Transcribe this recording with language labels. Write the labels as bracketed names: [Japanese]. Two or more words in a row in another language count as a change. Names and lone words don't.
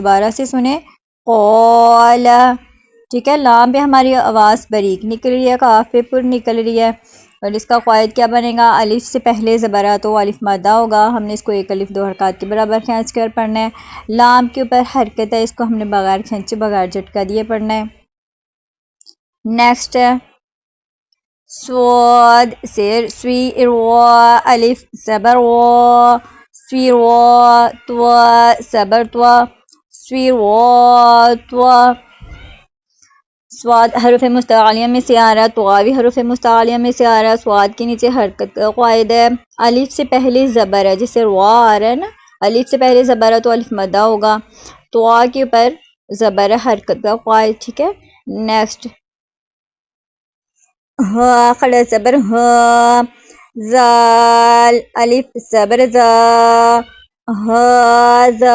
[Urdu] دوبارہ سے سنیں، قال، ٹھیک ہے، لام پہ ہماری آواز بریک نکل رہی ہے، قاف پہ پر نکل رہی ہے، اور اس کا قواعد کیا بنے گا؟ الف سے پہلے زبر ہے تو الف مادہ ہوگا، ہم نے اس کو ایک الف 2 حرکات کے برابر کھینچ کر پڑھنا ہے۔ لام کے اوپر حرکت ہے، اس کو ہم نے بغیر کھینچے بغیر جھٹکا دیے پڑھنا ہے۔ نیکسٹ ہے صاد سیر سوی اروا، الف زبر وا، سوی وا، توا زبر توا، سوی وا توا۔ سواد حروف مستعلیہ میں سے آ رہا ہے، طوا بھی حروف مستعلیہ میں سے آ رہا ہے۔ سواد کے نیچے حرکت کا قواعد ہے، الف سے پہلے زبر ہے، جیسے روا آ رہا ہے نا، الف سے پہلے زبر ہے تو الف مدہ ہوگا، طوا کے اوپر زبر ہے، حرکت کا قواعد، ٹھیک ہے۔ نیکسٹ ہا کھڑا زبر ہا، زال الف زبر زا، ہا زا۔